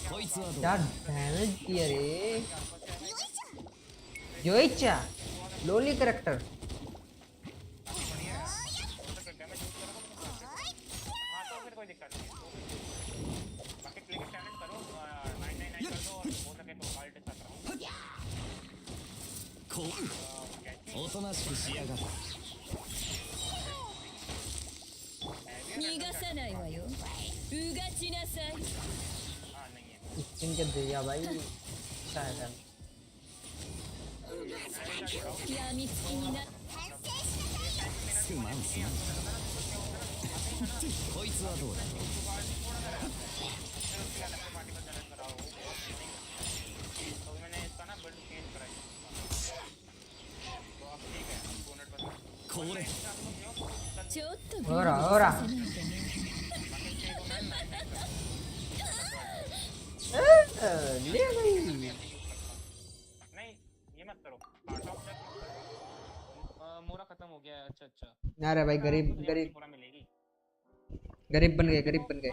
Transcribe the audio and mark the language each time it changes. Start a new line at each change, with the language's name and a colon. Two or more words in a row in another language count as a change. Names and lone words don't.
Hindi: क्या डैमेज किया रे जोइचा लोली कैरेक्टर। कोई दिक्कत नहीं बाकी क्लिक टैलेंट करो 999 कर दो और हो सके तो अल्ट कर रहा हूं।
Japanese: おとなしくしやがる逃がさないわよ。うがちなさい。
Hindi: हां नहीं है स्किन के दिया भाई। अच्छा है
Japanese: やみつきにな反省しなさいよすまんすまんこいつはどうだ
Hindi: तो मैंने इसका ना बिल्ड चेंज करा है तो अब ठीक है 200%
Japanese: これちょっとほらほら
Hindi: ले गई नहीं ये मत करो आर्ट ऑफ डेथ मोरा खत्म हो गया है अच्छा अच्छा अरे भाई गरीब गरीब मोरा मिलेगी गरीब बन गए गरीब बन गए